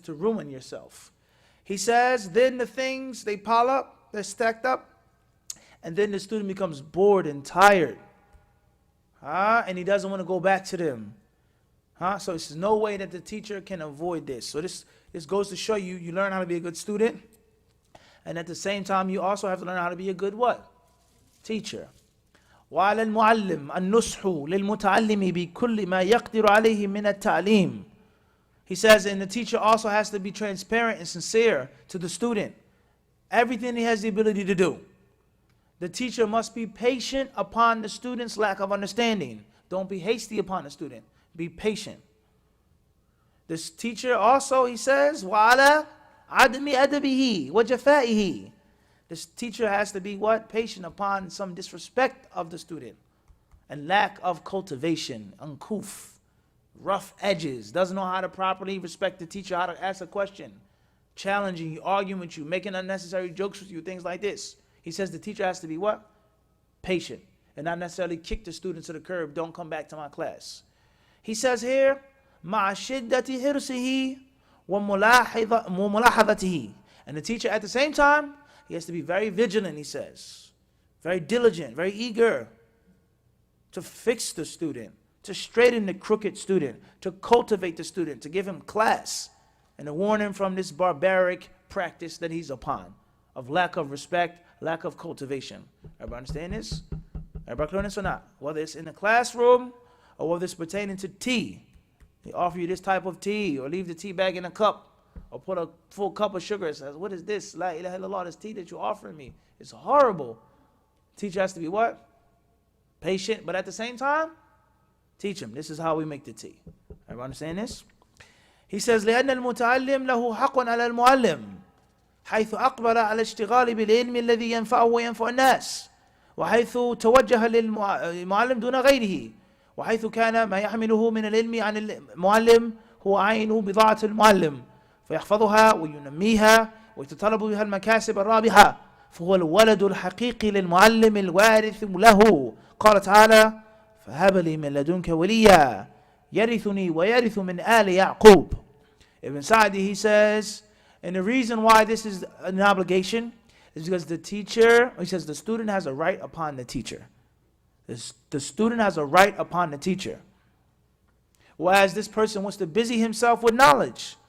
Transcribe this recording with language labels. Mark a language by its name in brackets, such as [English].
[English] To ruin yourself. He says, then the things, they pile up, they're stacked up, and then the student becomes bored and tired. And he doesn't want to go back to them. So there's no way that the teacher can avoid this. So this goes to show you, you learn how to be a good student. And at the same time, you also have to learn how to be a good what? Teacher. [Arabic] وعلى المعلم النصح للمتعلم بكل ما يقدر عليه من التعليم. [English] He says, and the teacher also has to be transparent and sincere to the student. Everything he has the ability to do. The teacher must be patient upon the student's lack of understanding. Don't be hasty upon the student. Be patient. This teacher also, he says, [Arabic] وعلى عدم أدبه وجفائه. [English] This teacher has to be what? Patient upon some disrespect of the student and lack of cultivation, uncouth, rough edges, doesn't know how to properly respect the teacher, how to ask a question. challenging you, arguing with you, making unnecessary jokes with you, things like this. He says the teacher has to be what? Patient, and not necessarily kick the student to the curb. Don't come back to my class. He says here, [Arabic] مع شدة حرصه وملاحظته. [English] And the teacher at the same time, he has to be very vigilant, he says. Very diligent, very eager to fix the student, to straighten the crooked student, to cultivate the student, to give him class, and to warn him from this barbaric practice that he's upon, of lack of respect, lack of cultivation. Everybody understand this? Everybody clear on this or not? Whether it's in the classroom or whether it's pertaining to tea. They offer you this type of tea, or leave the tea bag in a cup, or put a full cup of sugar. It says, what is this? [Arabic] La ilaha illallah, [English] this tea that you're offering me. It's horrible. Teacher has to be what? Patient, but at the same time, teach him. This is how we make the tea. Everybody understand this? He says, [Arabic] لأن المتعلم له حق على المعلم حيث أقبل على اشتغال بالعلم الذي ينفعه وينفع الناس وحيث توجه للمعلم دون غيره وحيث كان ما يحمله من العلم عن المعلم هو عينه بضاعة المعلم فيحفظها وينميها ويتطلب بها المكاسب الرابحة فهو الولد الحقيقي للمعلم الوارث له قال تعالى فهب لي من لدنك وليا يرثني ويرث من آل يعقوب. [English] Ibn Sa'di, he says, and the reason why this is an obligation is because the teacher, he says the student has a right upon the teacher. The student has a right upon the teacher. Whereas this person wants to busy himself with knowledge.